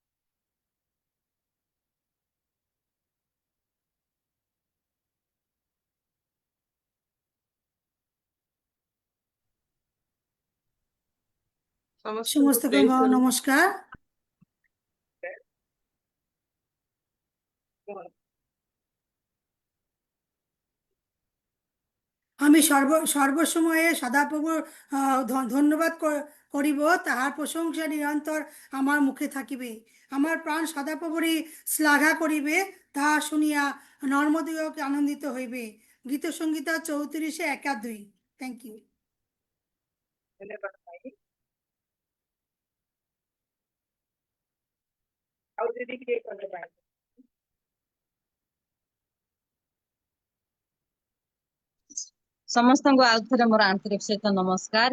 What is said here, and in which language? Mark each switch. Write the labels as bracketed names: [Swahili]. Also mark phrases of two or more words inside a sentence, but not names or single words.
[Odia] ସମସ୍ତଙ୍କୁ ନମସ୍କାର। କୁହନ୍ତୁ। [Bangla] আমি সর্বসময়ে সদাপ্রভুর ধন্যবাদ করিব, তাহার প্রশংসা নিরন্তর আমার মুখে থাকিবে। আমার প্রাণ সদাপ্রভুরই শ্লাঘা করিবে, তাহা শুনিয়া নর্মদিগকে আনন্দিত হইবে। গীতসংগীতা 34:1-2। [English] thank you. [Odia] ଧନ୍ୟବାଦ ଭାଇ। ଆଉ ଯଦି କିଏ କହିବା ପାଇଁ ସମସ୍ତଙ୍କୁ ଆଉ ଥରେ ମୋର ଆନ୍ତରିକ ସହିତ ନମସ୍କାର।